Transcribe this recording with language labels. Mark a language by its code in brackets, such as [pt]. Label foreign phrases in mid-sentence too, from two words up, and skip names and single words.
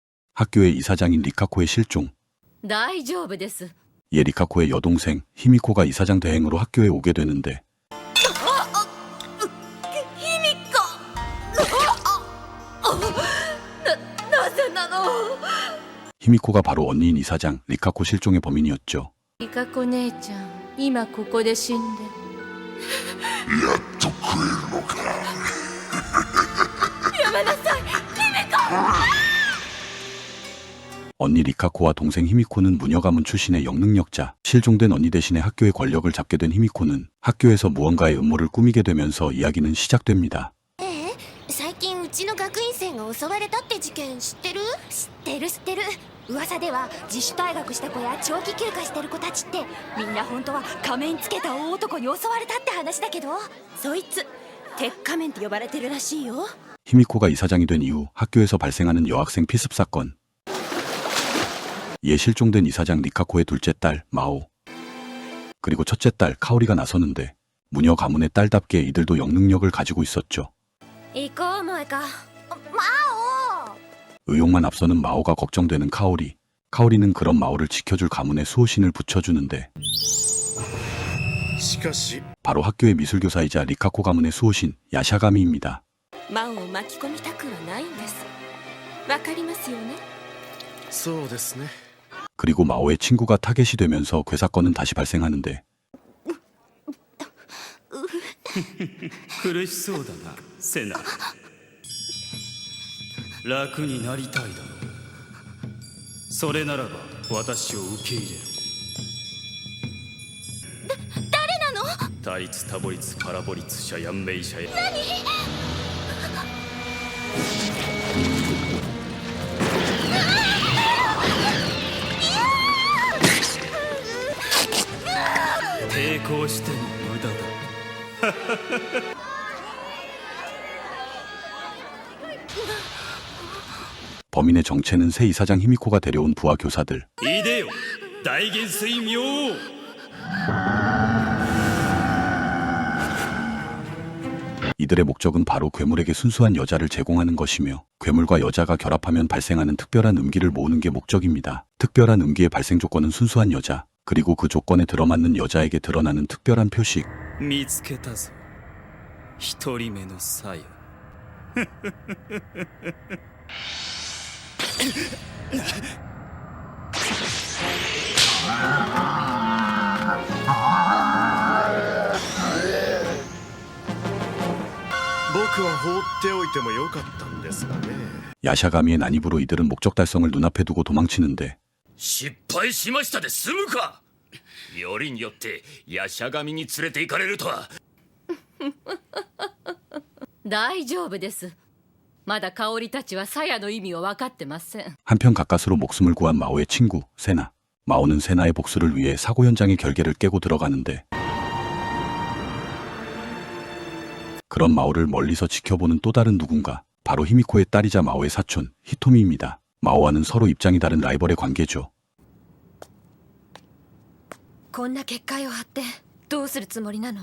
[ko] 학교의 이사장인 리카코의 실종. [ja] 大丈夫です。 [ko] 얘 리카코의 여동생 히미코가 이사장 대행으로 학교에 오게 되는데 [ja] 卑弥呼なぜなの。 [ko] 히미코가 바로 언니인 이사장 리카코 실종의 범인이었죠. [ja] リカコ姉ちゃん、今ここで死んで。やっと食えるのか。やめなさい、卑弥呼。 [ko] 언니 리카코와 동생 히미코는 무녀 가문 출신의 영능력자. 실종된 언니 대신에 학교의 권력을 잡게 된 히미코는 학교에서 무언가의 음모를 꾸미게 되면서 이야기는 시작됩니다. [ja] 最近うちの学院生が襲われたって事件知ってる？知ってる。噂では自主退学した子や長期休暇してる子たちってみんな本当は仮面つけた大男に襲われたって話だけど、そいつ鉄仮面って呼ばれてるらしいよ。 [ko] 히미코가 이사장이 된 이후 학교에서 발생하는 여학생 피습 사건. 얘 실종된 이사장 리카코의 둘째 딸 마오 그리고 첫째 딸 카오리가 나서는데 무녀 가문의 딸답게 이들도 영능력을 가지고 있었죠. [ja] 行こう萌か。マオ。 [ko] 의욕만 앞서는 마오가 걱정되는 카오리. 카오리는 그런 마오를 지켜줄 가문에 수호신을 붙여주는데 바로 학교의 미술교사이자 리카코 가문의 수호신 야샤가미입니다. [ja] マオを巻き込みたくはないんです。わかりますよね。そうですね。 [ko] 그리고 마오의 친구가 타겟이 되면서 괴사건은 다시 발생하는데 [ja] 苦しそうだな、セナ。楽になりたいだろう。それならば私を受け入れろ。誰なの？タリツタボリツパラボリツシャヤンメイシャヤ。抵抗しても無駄だ。 [ko] 범인의 정체는 새 이사장 히미코가 데려온 부하 교사들. [ja] いでよ、大元帥明王。 [ko] 이들의 목적은 바로 괴물에게 순수한 여자를 제공하는 것이며 괴물과 여자가 결합하면 발생하는 특별한 음기를 모으는 게 목적입니다. 특별한 음기의 발생 조건은 순수한 여자, 그리고 그 조건에 들어맞는 여자에게 드러나는 특별한 표식. [ja] 見つけたぞ、一人目のサヤ。僕は放っておいてもよかったんですがね。 [ko] 야샤가미의 난입으로 이들은 목적 달성을 눈앞에 두고 도망치는데 [ja] 失敗しましたで済むか。よりによってヤシャ神に連れて行かれるとは。大丈夫です。まだ香織たちは鞘の意味を分かってません。 [ko] 한편 가까스로 목숨을 구한 마오의 친구 세나. 마오는 세나의 복수를 위해 사고 현장의 결계를 깨고 들어가는데 그런 마오를 멀리서 지켜보는 또 다른 누군가. 바로 히미코의 딸이자 마오의 사촌 히토미입니다. 마오와는 서로 입장이 다른 라이벌의 관계죠. [ja] こんな結界を張ってどうするつもりなの？